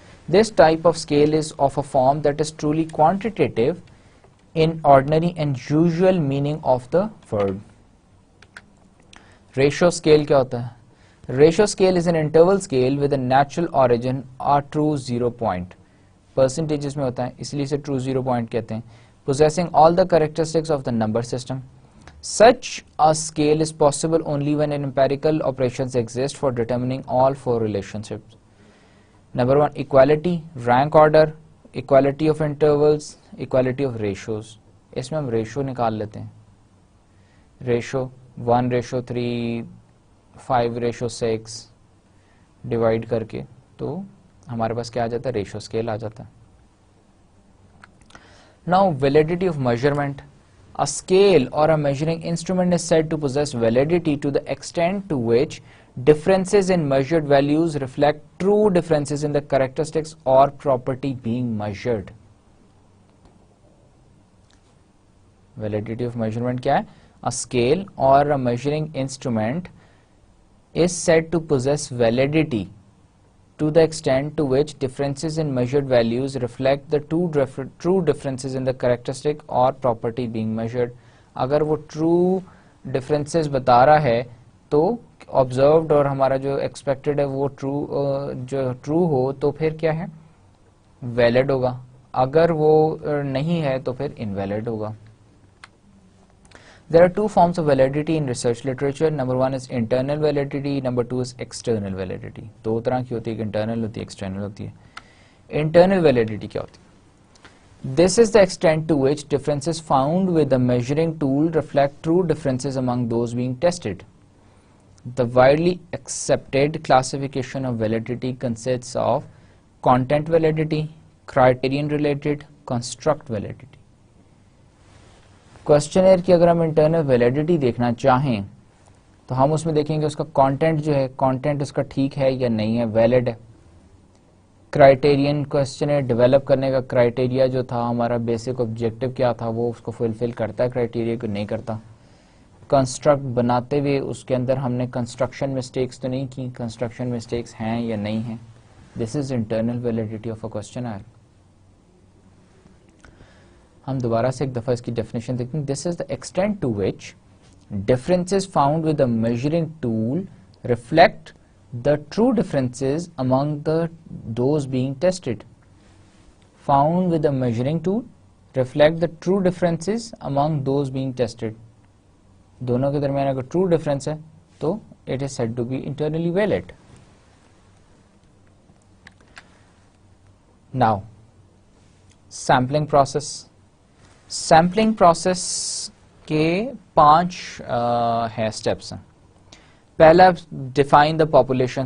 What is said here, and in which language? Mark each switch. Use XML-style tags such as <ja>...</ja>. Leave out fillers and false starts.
<en>This type of scale is of a form that is truly quantitative in ordinary and usual meaning of the word. Ratio scale</en> <ur>کیا ہوتا ہے,</ur> <en>ratio scale is an interval scale with a natural origin or true zero point.</en> <ur>Percentages میں ہوتا ہے اس لیے اسے</ur> <en>true zero point</en> <ur>کہتے ہیں.</ur> <en>Possessing all the characteristics of the number system. Such a scale is possible only when empirical operations exist for determining all four relationships. Number 1, equality, rank order, equality of intervals, equality of ratios.</en> <ur>اس میں ہم ratio نکال لیتے ہیں, ratio 1:3, 5:6 divide کر کے, تو ہمارے پاس کیا آ جاتا ہے, ریشو اسکیل آ جاتا ہے.</ur> <en>Now validity of measurement. A scale or a measuring instrument is said to possess validity to the extent to which differences in measured values reflect true differences in the characteristics or property being measured. Validity of measurement</en> <ur>کیا ہے,</ur> <en>a scale or a measuring instrument is said to possess validity to the extent to which differences in measured values reflect the true differences in the characteristic or property being measured.</en> <ur>اگر وہ true differences بتا رہا ہے تو observed اور ہمارا جو expected ہے وہ true ہو تو پھر کیا ہے, valid ہوگا. اگر وہ نہیں ہے تو پھر invalid ہوگا.</ur> <en>There are two forms of validity in research literature. Number 1 is internal validity. Number 2 is external validity.</en> <ur>دو طرح کی ہوتی ہے, internal ہوتی ہے, external ہوتی ہے. Internal validity کیا ہوتی ہے?</ur> <en>This is the extent to which differences found with the measuring tool reflect true differences among those being tested. The widely accepted classification of validity consists of content validity, criterion related, construct validity.</en> <ur>Questionnaire کی اگر ہم internal validity دیکھنا چاہیں تو ہم اس میں دیکھیں گے اس کا کانٹینٹ جو ہے, کانٹینٹ اس کا ٹھیک ہے یا نہیں ہے, ویلڈ ہے. کرائٹیرین, کوشچنئر ڈیولپ کرنے کا کرائٹیریا جو تھا ہمارا بیسک آبجیکٹو کیا تھا وہ اس کو فلفل کرتا ہے کرائٹیریا کو, نہیں کرتا. کنسٹرکٹ بناتے ہوئے اس کے اندر ہم نے کنسٹرکشن مسٹیکس تو نہیں کی, کنسٹرکشن مسٹیکس ہیں یا نہیں ہیں.</ur> <en>This is internal validity of a questionnaire.</en> <ur>ہم دوبارہ سے ایک دفعہ اس کی ڈیفینیشن دیکھیں.</ur> <en>This is the extent to which differences found with the measuring tool reflect the true differences among those being tested. Found with the measuring tool reflect the true differences among those being tested.</en> <ur>دونوں کے درمیان اگر</ur> <en>true difference</en> <ur>ہے تو</ur> <en>it is said to be internally valid. Now, sampling process.</en> <ur>Sampling process کے 5 ہے steps ہیں.</ur> <en>پہلا define the population.</en>